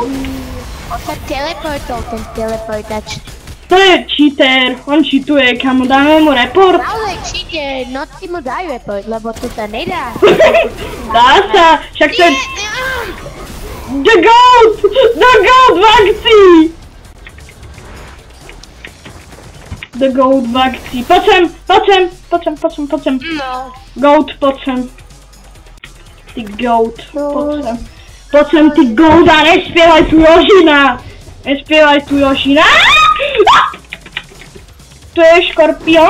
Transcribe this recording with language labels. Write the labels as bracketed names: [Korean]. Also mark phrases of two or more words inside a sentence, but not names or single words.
[Slovak] On sa teleportol, ten teleportač. To je cheater. On cheatuje, kamo. Dáme mu report. Naozaj číte, no ty mu daj report, lebo tu sa nedá. Dá sa. Však to je... Nie, The goat v akcii. The goat v akcii. Poď sem. No. Goat, poď sem. Ty goat, poď sem. Poď sem, ty goat, a nespievaj tu Jožina. To je škorpión.